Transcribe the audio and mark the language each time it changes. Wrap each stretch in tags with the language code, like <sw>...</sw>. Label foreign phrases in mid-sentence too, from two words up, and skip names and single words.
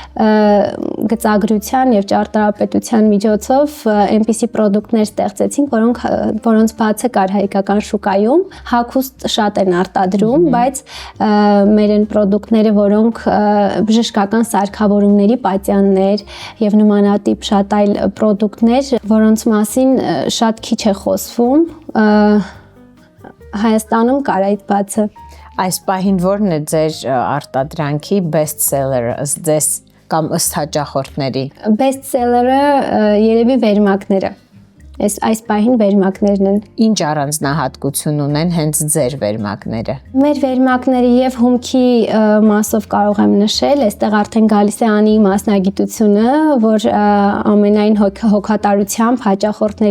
<hy>գծագրության եւ ճարտարապետության միջոցով այնպիսի պրոդուկտներ ստեղծեցինք, որոնց բացը կար հայկական շուկայում, հագուստ շատ են արտադրում, բայց մեր այն պրոդուկտները, որոնք բժշկական սարքավորումների պատյաններ եւ նմանատիպ շատ այլ պրոդուկտներ, որոնց մասին շատ քիչ է խոսվում, Հայաստանում կար այդ բացը։ Այս պահին ո՞րն է ձեր արտադրանքի</hy> <en>best seller-</en> <hy>ը ըստ ձեզ կամ ըստ հաճախորդների։</hy> <en>Best seller-</en> <hy>ը երևի վերմակները։ այս պահին վերմակներն են։ Ինչ առանձնահատկություն ունեն հենց ձեր վերմակները։ Մեր վերմակները եւ հումքի մասով կարող եմ նշել, այստեղ արդեն գալիս է Անի մասնագիտությունը, որ ամենայն հոգատարությամբ հաճախորդների</hy>